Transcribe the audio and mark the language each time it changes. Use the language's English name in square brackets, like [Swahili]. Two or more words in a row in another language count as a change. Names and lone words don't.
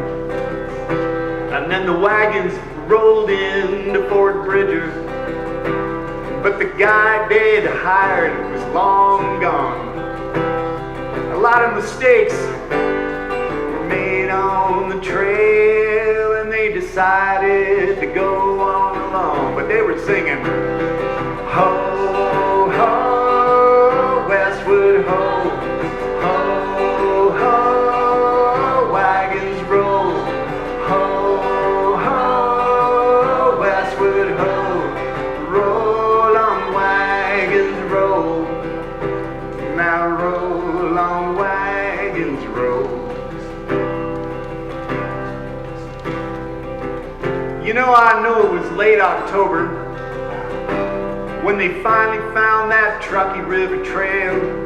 [English] And then the wagons rolled into Fort Bridger, but the guy they'd hired was long gone. A lot of mistakes were made on the trail, and they decided to go on along. But they were singing, ho, ho, westward ho, ho, ho, wagons roll, ho, ho, westward ho, roll on wagons roll, now roll on wagons roll. You know, I know it was late October when they finally found that Truckee River Trail.